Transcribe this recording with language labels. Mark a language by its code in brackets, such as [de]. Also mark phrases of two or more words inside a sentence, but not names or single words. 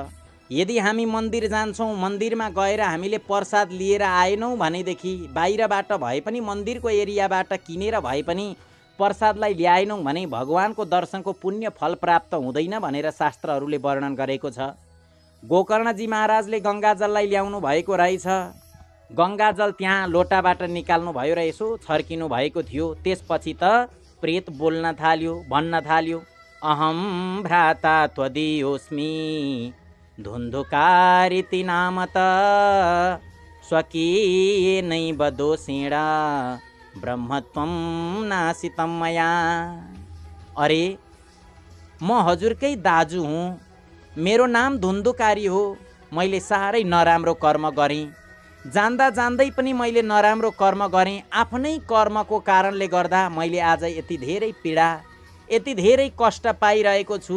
[ne] यदि हामी मन्दिर जान्छौँ, मन्दिरमा गएर हामीले प्रसाद लिएर आएनौँ भनेदेखि, बाहिरबाट भए पनि मन्दिरको एरियाबाट किनेर भए पनि प्रसादलाई ल्याएनौँ भने भगवानको दर्शनको पुण्य फल प्राप्त हुँदैन भनेर शास्त्रहरूले वर्णन गरेको छ। गोकर्णजी महाराजले गङ्गाजललाई ल्याउनु भएको रहेछ। गङ्गाजल त्यहाँ लोटाबाट निकाल्नु भयो र यसो छर्किनु भएको थियो। त्यसपछि त प्रेत बोल्न थाल्यो, भन्न थाल्यो, [sa] अहम भ्राता त्वदीयोस्मि धुन्धुकारिति नाम त स्वकीयैनैव दोषेण ब्रह्मत्वं नासितं मया। [ne] अरे म हजुरकै दाजु हुँ, मेरो नाम धुन्धुकारी हो। मैले साह्रै नराम्रो कर्म गरेँ, जान्दा जान्दै पनि मैले नराम्रो कर्म गरेँ। आफ्नै कर्मको कारणले गर्दा मैले आज यति धेरै पीडा, यति धेरै कष्ट पाइरहेको छु।